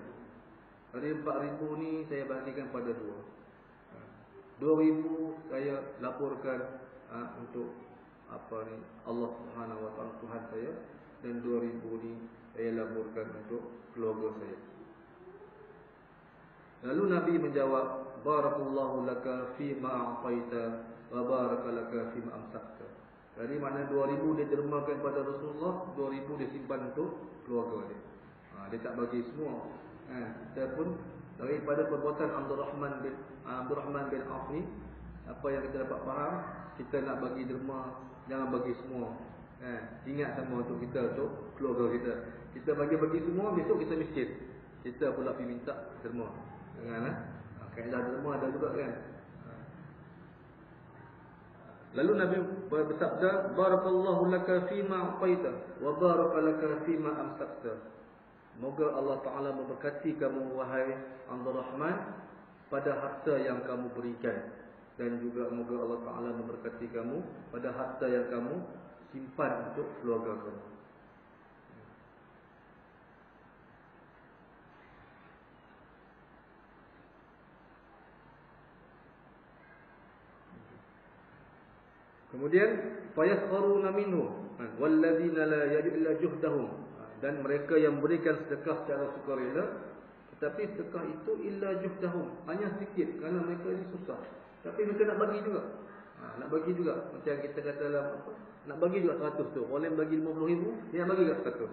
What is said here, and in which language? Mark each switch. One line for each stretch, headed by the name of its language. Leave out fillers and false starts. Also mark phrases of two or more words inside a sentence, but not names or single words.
Malay: Dari 4,000 ni saya bagikan pada 2,000 saya laporkan untuk Allah
Arabic: سبحانه وتعالى
Malay: Tuhan saya, dan 2,000 ni saya laporkan untuk keluarga saya. Lalu Nabi menjawab,
Arabic: "بارك الله لك فيما أعطيت وبارك لك فيما أمسكت."
Malay: Jadi mana 2,000 dia dermakan pada Rasulullah, 2,000 dia simpan untuk keluarga dia. Dia tak bagi semua. Kita pun daripada perbuatan Abdurrahman bin Auf ni, apa yang kita dapat faham, kita nak bagi derma, jangan bagi semua. Ingat sama untuk kita, untuk keluarga kita. Kita bagi semua, besok kita miskin. Kita pula pergi minta derma. Jangan kaedah derma ada juga kan. Lalu Nabi bersabda,
Arabic: "بارك الله لك فيما أعطيت وبارك لك فيما أمسكت."
Malay: Moga Allah Ta'ala memberkati kamu, wahai Abdurrahman, pada harta yang kamu berikan. Dan juga moga Allah Ta'ala memberkati kamu pada harta yang kamu simpan untuk keluarga kamu.
Arabic: Kemudian فيسخرون منه والذين لا يجعل جهدهم,
Malay: dan mereka yang berikan sedekah secara sukarela, tetapi sedekah itu
Arabic: إلا جهدهم,
Malay: hanya sedikit kerana mereka ini susah. Tapi mereka nak bagi juga. Nak bagi juga. Macam kita kata dalam nak bagi juga 100 tu. Orang bagi 50,000, dia nak bagi juga 100.